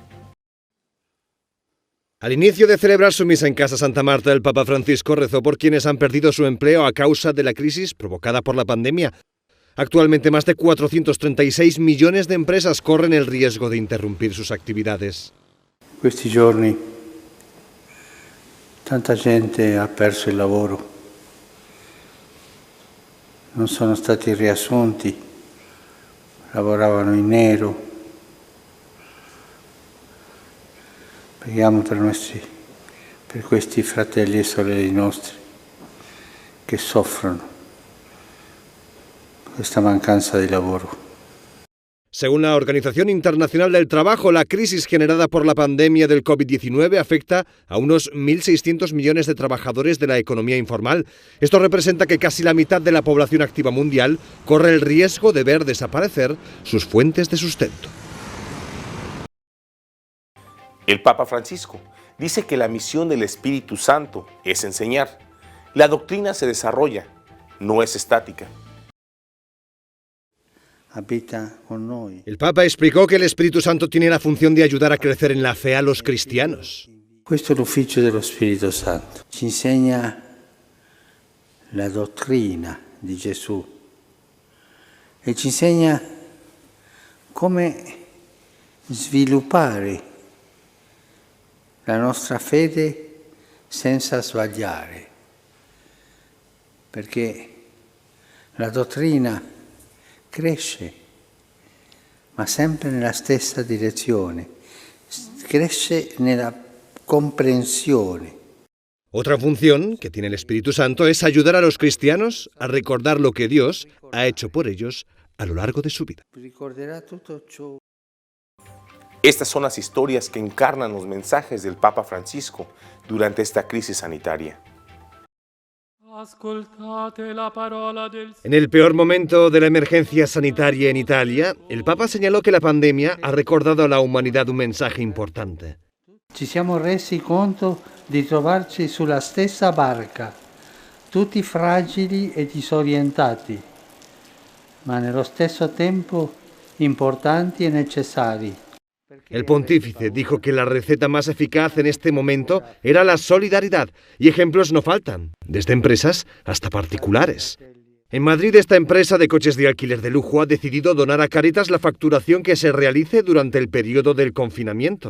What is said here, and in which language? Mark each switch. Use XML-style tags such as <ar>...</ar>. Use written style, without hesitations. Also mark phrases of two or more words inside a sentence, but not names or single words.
<es>Al inicio de celebrar su misa en Casa Santa Marta, el Papa Francisco rezó por quienes han perdido su empleo a causa de la crisis provocada por la pandemia. Actualmente más de 436 millones de empresas corren el riesgo de interrumpir sus actividades.</es> <it>Questi giorni tanta gente ha perso il lavoro, non sono stati riassunti, lavoravano in nero. Preghiamo per questi fratelli e sorelle nostri che soffrono questa mancanza di lavoro.</it> <es>Según la Organización Internacional del Trabajo, la crisis generada por la pandemia del COVID-19 afecta a unos 1.600 millones de trabajadores de la economía informal. Esto representa que casi la mitad de la población activa mundial corre el riesgo de ver desaparecer sus fuentes de sustento. El Papa Francisco dice que la misión del Espíritu Santo es enseñar. La doctrina se desarrolla, no es estática. El Papa explicó que el Espíritu Santo tiene la función de ayudar a crecer en la fe a los cristianos.</es> <it>Questo è l'ufficio dello Spirito Santo. Ci insegna la dottrina di Gesù e ci insegna come sviluppare la nostra fede senza sbagliare. Perché la dottrina cresce, ma sempre nella stessa direzione, cresce nella comprensione.</it> <es>Otra función que tiene el Espíritu Santo es ayudar a los cristianos a recordar lo que Dios ha hecho por ellos a lo largo de su vida. Estas son las historias que encarnan los mensajes del Papa Francisco durante esta crisis sanitaria. En el peor momento de la emergencia sanitaria en Italia, el Papa señaló que la pandemia ha recordado a la humanidad un mensaje importante.</es> <it>Ci siamo resi conto di trovarci sulla stessa barca, tutti fragili e disorientati, ma nello stesso tempo importanti e necessari.</it> <es>El pontífice dijo que la receta más eficaz en este momento era la solidaridad, y ejemplos no faltan, desde empresas hasta particulares. En Madrid, esta empresa de coches de alquiler de lujo ha decidido donar a Cáritas la facturación que se realice durante el periodo del confinamiento.</es>